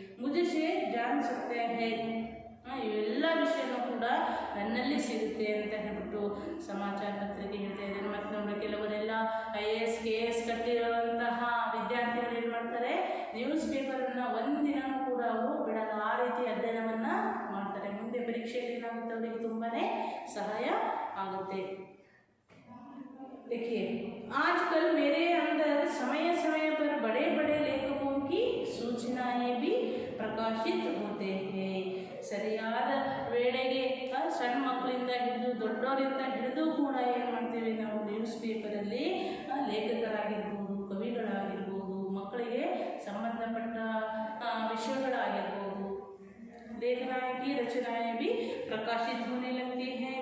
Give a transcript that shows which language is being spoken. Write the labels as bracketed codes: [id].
[hi] ಮುಜೆ John ಸಕ್ತೆ ಹೇ, [kn] ಇವೆಲ್ಲ ವಿಷಯನೂ ಕೂಡ ನನ್ನಲ್ಲಿ ಸಿಗುತ್ತೆ ಅಂತ ಹೇಳ್ಬಿಟ್ಟು ಸಮಾಚಾರ ಪತ್ರಿಕೆ ಹೇಳ್ತಾ ಇದ್ದೇನೆ. ಮತ್ತು ನೋಡಿ ಕೆಲವರೆಲ್ಲ IAS KS ಕಟ್ಟಿರುವಂತಹ ವಿದ್ಯಾರ್ಥಿಗಳು ಏನು ಮಾಡ್ತಾರೆ, ನ್ಯೂಸ್ ಪೇಪರನ್ನು ಒಂದಿನವೂ ಕೂಡ ಅವರು ಬಿಡಲ್ಲ, ಆ ರೀತಿ ಅಧ್ಯಯನವನ್ನು ಮಾಡ್ತಾರೆ. ಮುಂದೆ ಪರೀಕ್ಷೆಯಲ್ಲಿ ಏನಾಗುತ್ತೆ, ಅವರಿಗೆ ತುಂಬಾ ಸಹಾಯ ಆಗುತ್ತೆ. [hi] देखिए आजकल मेरे अंदर समय समय पर बड़े बड़े लेखकों की सूचनाएं भी प्रकाशित होते हैं. [kn] ಸರಿಯಾದ ವೇಳೆಗೆ ಸಣ್ಣ ಮಕ್ಕಳಿಂದ ಹಿಡಿದು ದೊಡ್ಡವರಿಂದ ಹಿಡಿದು ಕೂಡ ಏನು ಮಾಡ್ತೀವಿ ನಾವು ನ್ಯೂಸ್ ಪೇಪರಲ್ಲಿ ಲೇಖಕರಾಗಿರ್ಬೋದು, ಕವಿಗಳಾಗಿರ್ಬೋದು, ಮಕ್ಕಳಿಗೆ ಸಂಬಂಧಪಟ್ಟ ವಿಷಯಗಳಾಗಿರ್ಬೋದು, [hi] लेखनाएं की रचनाएं भी प्रकाशित होने लगती हैं.